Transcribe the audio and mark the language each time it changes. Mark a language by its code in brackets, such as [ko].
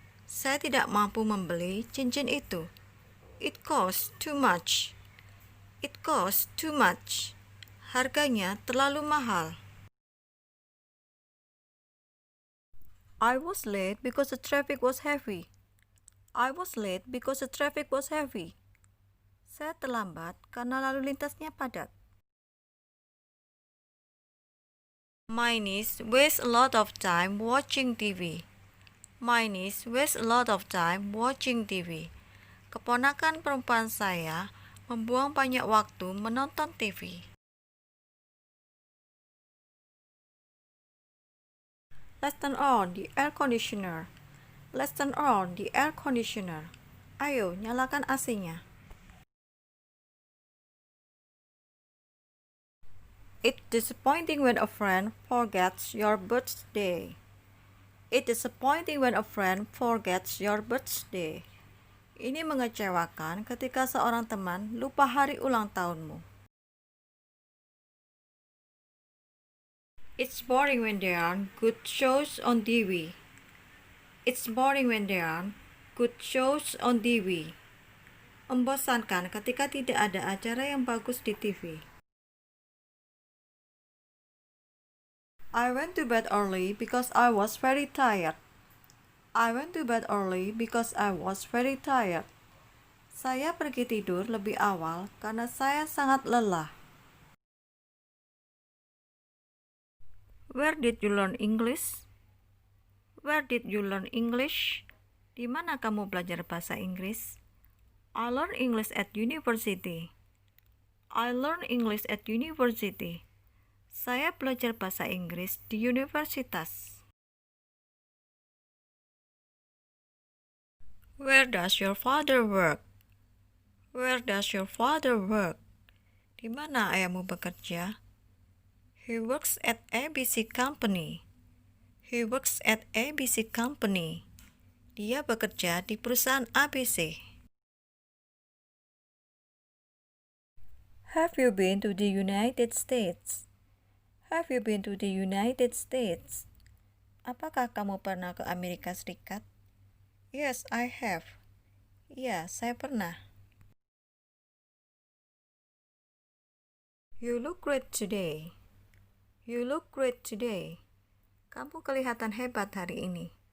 [id] Saya tidak mampu membeli cincin itu. [en] It costs too much. It costs too much. [id] Harganya terlalu mahal. [en] I was late because the traffic was heavy. I was late because the traffic was heavy. [id] Saya terlambat karena lalu lintasnya padat. [en] My niece wastes a lot of time watching TV. My niece wastes a lot of time watching TV. [id] Keponakan perempuan saya membuang banyak waktu menonton TV. [en] Let's turn on the air conditioner. Let's turn on the air conditioner. [id] Ayo, nyalakan AC-nya. [en] It's disappointing when a friend forgets your birthday. It's disappointing when a friend forgets your birthday. [id] Ini mengecewakan ketika seorang teman lupa hari ulang tahunmu. [en] It's boring when there aren't good shows on TV. It's boring when there aren't good shows on TV. [id] Membosankan ketika tidak ada acara yang bagus di TV. [en] I went to bed early because I was very tired. I went to bed early because I was very tired. [id] Saya pergi tidur lebih awal karena saya sangat lelah. [en] Where did you learn English? Where did you learn English? [id] Di mana kamu belajar bahasa Inggris? [en] I learned English at university. I learned English at university. [id] Saya belajar bahasa Inggris di universitas. [en] Where does your father work? Where does your father work? [id] Di mana ayahmu bekerja? [en] He works at ABC Company. He works at ABC Company. [id] Dia bekerja di perusahaan ABC. [en] Have you been to the United States? Have you been to the United States? [id] Apakah kamu pernah ke Amerika Serikat? [en] Yes, I have. [id] Ya, saya pernah. [en] You look great today. You look great today. [id] Kamu kelihatan hebat hari ini.